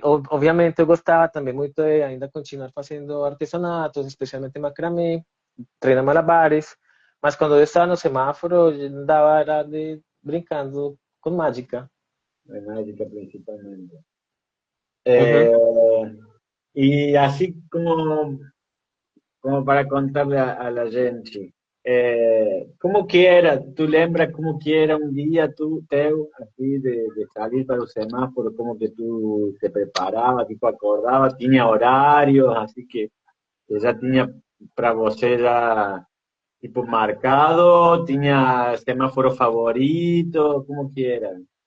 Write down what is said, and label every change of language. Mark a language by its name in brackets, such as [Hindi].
[Portuguese] Obviamente eu gostava também muito de ainda continuar fazendo artesanatos, especialmente macramê, treinar malabares. Mas quando eu estava no semáforo, eu andava era brincando com mágica. De mágica principalmente. Uhum. [Spanish] Eh, y así como para contarle a la gente. [Portuguese] como que era? Tu lembra como que era um dia teu, assim, de sair para o semáforo, como que tu te preparava, tipo, acordava, tinha horários, assim que já tinha para você já, tipo, marcado, tinha semáforo favorito, como que era?